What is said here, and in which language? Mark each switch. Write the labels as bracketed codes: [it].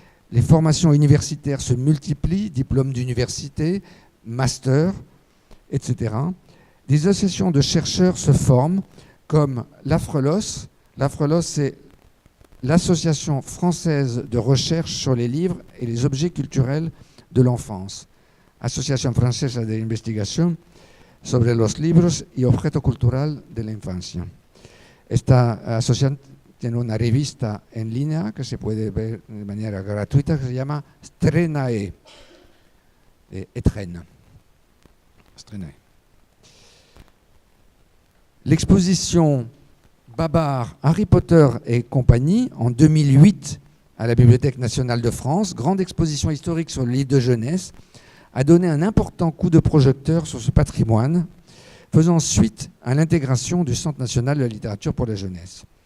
[fr] Les formations universitaires se multiplient, diplômes d'université, masters, etc. Des associations de chercheurs se forment, comme l'AFRELOS. L'AFRELOS, c'est l'Association française de recherche sur les livres et les objets culturels de l'enfance. [es] Associación Francesa de Investigación sobre los libros y objeto cultural de la infancia. Esta asociación tiene una revista en línea que se puede ver de manera gratuita que se llama Strenae, de Etrenne. Strenae. [fr] L'exposition Babar, Harry Potter et compagnie, en 2008, à la Bibliothèque nationale de France, grande exposition historique sur le livre de jeunesse, a donné un important coup de projecteur sur ce patrimoine, faisant suite à l'intégration du Centre national de la littérature pour la jeunesse.